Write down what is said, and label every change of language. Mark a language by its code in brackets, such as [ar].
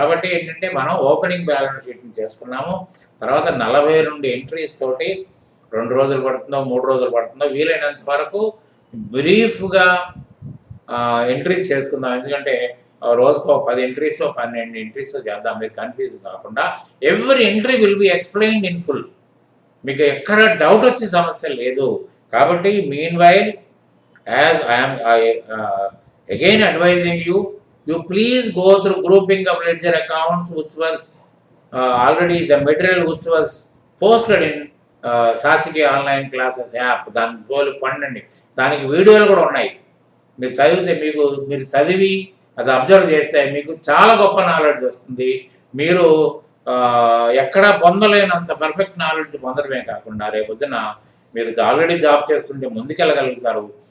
[te] కాబట్టి ఏంటంటే మనం ఓపెనింగ్ బ్యాలెన్స్ షీట్ని చేసుకున్నాము. తర్వాత 42 ఎంట్రీస్ తోటి 2 రోజులు పడుతుందో 3 రోజులు పడుతుందో వీలైనంత వరకు బ్రీఫ్గా ఎంట్రీస్ చేసుకుందాం. ఎందుకంటే రోజుకో 10 ఎంట్రీస్ 12 ఎంట్రీస్ చేద్దాం, మీరు కన్ఫ్యూజ్ కాకుండా. [en] every entry will be explained in full, [te] మీకు ఎక్కడ డౌట్ వచ్చే సమస్య లేదు. కాబట్టి [en] meanwhile as I'm again advising you please go through grouping of ledger accounts which was already the material which was posted in [te] సాక్షికి online classes app, దానికి పోలి పండండి. దానికి వీడియోలు కూడా ఉన్నాయి. మీరు చదివితే మీరు చదివి అది అబ్జర్వ్ చేస్తే మీకు చాలా గొప్ప నాలెడ్జ్ వస్తుంది. మీరు ఎక్కడా పొందలేనంత పర్ఫెక్ట్ నాలెడ్జ్ పొందడమే కాకుండా రేపొద్దున మీరు ఆల్రెడీ జాబ్ చేస్తుంటే ముందుకెళ్ళగలుగుతారు.